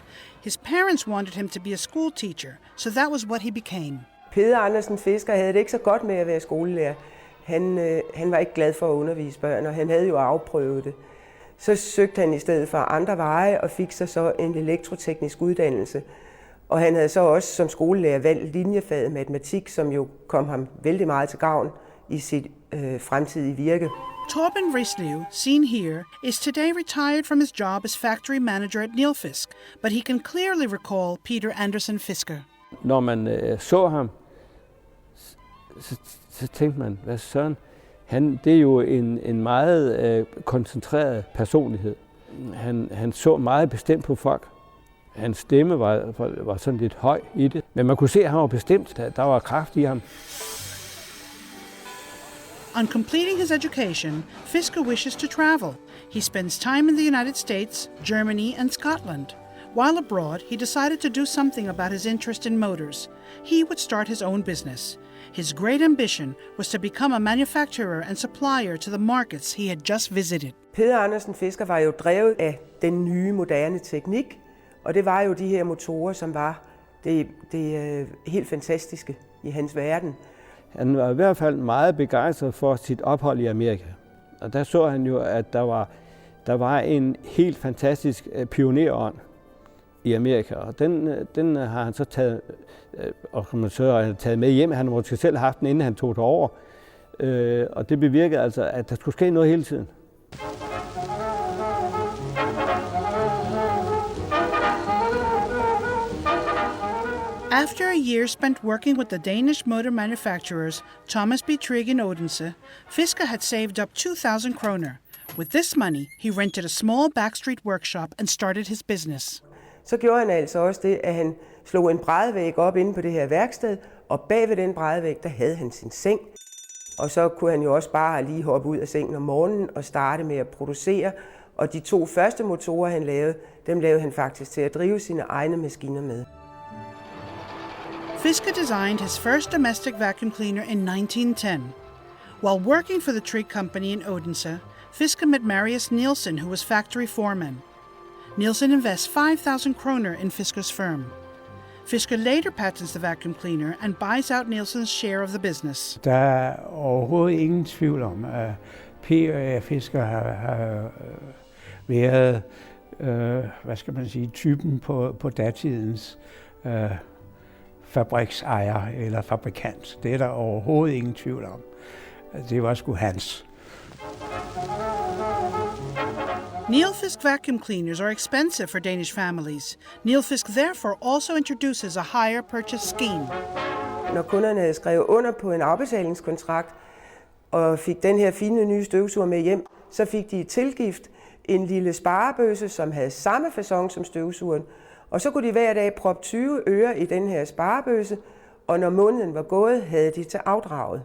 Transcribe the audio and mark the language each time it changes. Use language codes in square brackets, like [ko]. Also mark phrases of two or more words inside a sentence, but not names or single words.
[en] His parents wanted him to be a school teacher, so that was what he became. [da] Peter Andersen Fisker havde det ikke så godt med at være skolelærer. Han var ikke glad for at undervise børn, og han havde jo afprøvet det. Så søgte han i stedet for andre veje og fik sig så en elektroteknisk uddannelse. Og han havde så også som skolelærer valgt linjefaget matematik, som jo kom ham vældig meget til gavn i sit fremtidige virke. [en] Torben Rislev, seen here, is today retired from his job as factory manager at Nilfisk, but he can clearly recall Peter Anderson Fisker. [da] Når man så ham, så tænkte man, hvad søren, det er jo en meget koncentreret personlighed. Han så meget bestemt på folk. Hans stemme var sådan lidt høj i det, men man kunne se, at han var bestemt. Der var kraft i ham. [en] On completing his education, Fisker wishes to travel. He spends time in the United States, Germany, and Scotland. While abroad, he decided to do something about his interest in motors. He would start his own business. His great ambition was to become a manufacturer and supplier to the markets he had just visited. [da] Peter Andersen Fisker var jo drevet af den nye, moderne teknik, og det var jo de her motorer, som var det helt fantastiske i hans verden. Han var i hvert fald meget begejstret for sit ophold i Amerika. Og der så han jo, at der var en helt fantastisk pionerånd i Amerika. Og den har han så taget med hjem. Han har måske selv haft den, inden han tog det over. Og det bevirkede altså, at der skulle ske noget hele tiden. [en] After a year spent working with the Danish motor manufacturers Thomas B. Trigg in Odense, Fisker had saved up 2,000 kroner. With this money, he rented a small backstreet workshop and started his business. [da] Så gjorde han altså også det, at han slog en brædvæg op inde på det her værksted, og bag ved den brædvæg, der havde han sin seng. Og så kunne han jo også bare lige hoppe ud af sengen om morgenen og starte med at producere. Og de 2 første motorer, han lavede, dem lavede han faktisk til at drive sine egne maskiner med. [en] Fisker designed his first domestic vacuum cleaner in 1910. While working for the Trigg company in Odense, Fisker met Marius Nielsen, who was factory foreman. Nielsen invests 5,000 kroner in Fisker's firm. Fisker later patents the vacuum cleaner and buys out Nielsen's share of the business. [da] Der er overhovedet ingen tvivl om, at P. Fisker har været, typen på datidens fabriksejer eller fabrikant. Det er der overhovedet ingen tvivl om. Det var sgu hans. [en] Nilfisk vacuum cleaners are expensive for Danish families. Nilfisk therefore also introduces a hire purchase scheme. [da] Når kunderne havde skrevet under på en afbetalingskontrakt og fik den her fine nye støvsuger med hjem, så fik de tilgift en lille sparebøsse, som havde samme facon som støvsugeren. Og så kunne de hver dag proppe 20 øre i den her sparebøsse, og når måneden var gået, havde de til afdraget.